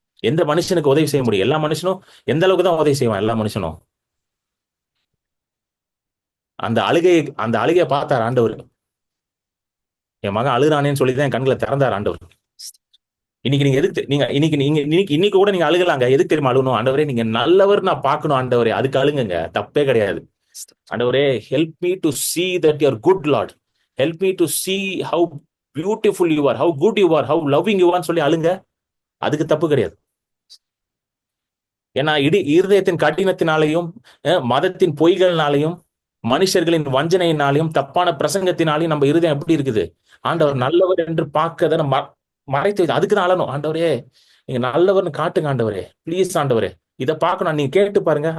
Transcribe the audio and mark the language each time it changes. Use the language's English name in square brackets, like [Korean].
[Tamil] எந்த மனுஷனுக்கு உதவி செய்ய முடியும்? எல்லா மனுஷனும் எந்த அளவுக்கு தான் உதவி செய்வான்? எல்லா மனுஷனும் அந்த அழுகை அந்த அழுகையை பார்த்தார் ஆண்டவர். என் மகன் அழுகிறானேன்னு சொல்லி தான் என் கண்களை திறந்தார் ஆண்டவர். இன்னைக்கு நீங்க எதுக்கு நீங்க இன்னைக்கு நீங்க இன்னைக்கு இன்னைக்கு கூட நீங்க அழுகலாங்க. எதுக்கு தெரியுமா அழுகணும்? ஆண்டவரே நீங்க நல்லவர் நான் பார்க்கணும் ஆண்டவரே, அதுக்கு அழுங்குங்க, தப்பே கிடையாது. ஆண்டவரே [English] help me to see that you are good Lord, help me to see how beautiful you are, how good you are, how loving you are [Tamil] சொல்லி அழுங்க, அதுக்கு தப்பு கிடையாது. ஏன்னா இருதயத்தின் கடினத்தினாலையும் மதத்தின் பொய்கள்னாலையும் மனுஷர்களின் வஞ்சனையினாலையும் தப்பான பிரசங்கத்தினாலையும் நம்ம இருதயம் எப்படி இருக்குது? ஆண்டவர் நல்லவர் என்று பார்க்கத மறைத்து அதுக்கு தான் அழணும். ஆண்டவரே நீங்க நல்லவர்னு காட்டுங்க ஆண்டவரே, ப்ளீஸ் ஆண்டவரே இதை பார்க்கணும். நீங்க கேட்டு பாருங்க.